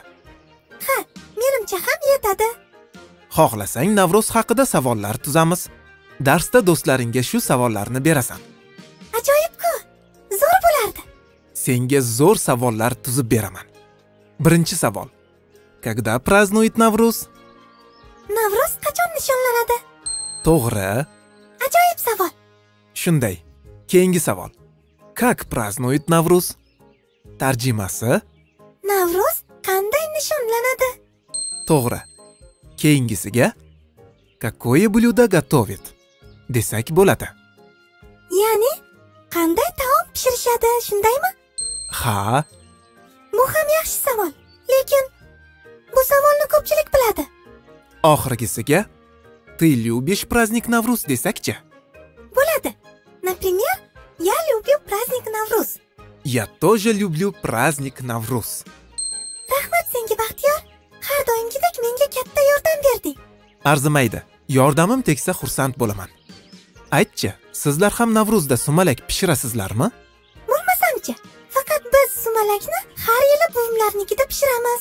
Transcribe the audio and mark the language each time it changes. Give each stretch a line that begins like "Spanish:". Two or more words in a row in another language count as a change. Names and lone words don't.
Uzbek: Ha, menimcha ham yetadi. Xohlasang Navruz haqida savollar tuzamiz. Darsda do'stlaringga shu savollarni berasan. Ajoyib-ku. Zo'r bo'lardi. Senga zo'r savollar tuzib beraman. Birinchi savol.
Russian: Когда празднует Navruz?
Uzbek: Navruz qachon nishonlanadi? To'g'ri. Ajoyib savol. Shunday. Keyingi savol.
Russian: Как празднует Navruz?
Uzbek: Tarjimasi? Navruz qanday nishonlanadi? To'g'ri. Keyingisiga
Russian: Какое блюдо готовит?
Uzbek: Desak bo'ladi. Ya'ni qanday taom pishirishadi, shundaymi? Ha, Bu ham yaxshi savol. Lekin bu savolni ko'pchilik biladi.
Russian: oxirgisiga Ты любишь праздник Navruz desakchi?
Uzbek: Bo'ladi.
Russian: Например, я люблю праздник Navruz. Я тоже люблю праздник Navruz.
Uzbek: Rahmat senga Baxtiyor. Har doimgidek menga katta yordam berding. Arzimaydi. Yordamim tegsa xursand bo'laman. Aytchi, sizlar ham Navruzda sumalak pishirasizlarmi? Bo'lmasamchi, faqat biz sumalakni har yili buvimlarnikida pishiramiz.